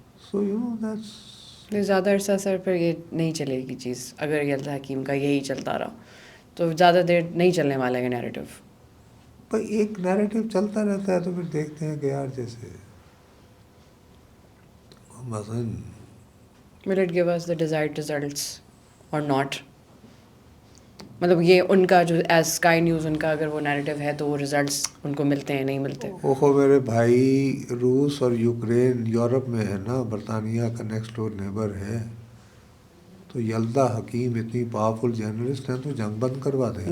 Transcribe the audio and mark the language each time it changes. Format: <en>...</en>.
<en>so you know that's</en> <ur>زیادہ عرصہ سر پھر یہ نہیں چلے گی چیز. اگر یلدا حکیم کا یہی چلتا رہا تو زیادہ دیر نہیں چلنے والا ہے نیریٹو. بھائی ایک نیریٹو چلتا رہتا ہے تو پھر دیکھتے ہیں کہ یار جیسے مثلاً</ur> <en>will it give us the desired results or not.</en> <ur>مطلب یہ ان کا جو ایز اسکائی نیوز ان کا اگر وہ نیریٹو ہے تو وہ ریزلٹس ان کو ملتے ہیں نہیں ملتے. اوہو میرے بھائی, روس اور یوکرین یورپ میں ہے نا, برطانیہ کا</ur> <en>next door neighbour</en> <ur>ہے. تو یلدا حکیم اتنی پاورفل جرنلسٹ ہیں تو جنگ بند کروا دیں.</ur>